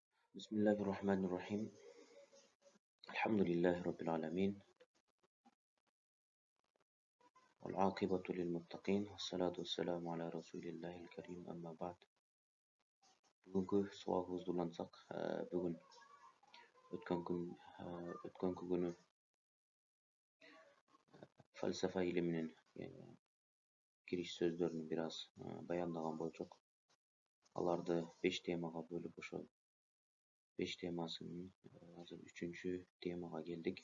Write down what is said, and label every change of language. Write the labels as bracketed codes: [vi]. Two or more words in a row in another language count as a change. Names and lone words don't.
[ar] بسم الله الرحمن الرحيم. الحمد لله رب العالمين، والعاقبة للمتقين، والصلاة والسلام على رسول الله الكريم. أما بعد. [kk] Бүгінгі суалыңызды улансақ, [ky] бүгін өткөнкү күнү фальсафа илиминин кириш сөздөрүн бир аз баяндаган болчок. Аларды 5 темага бөлүп, ошол 5 темасынын азыр 3-чү темага келдик.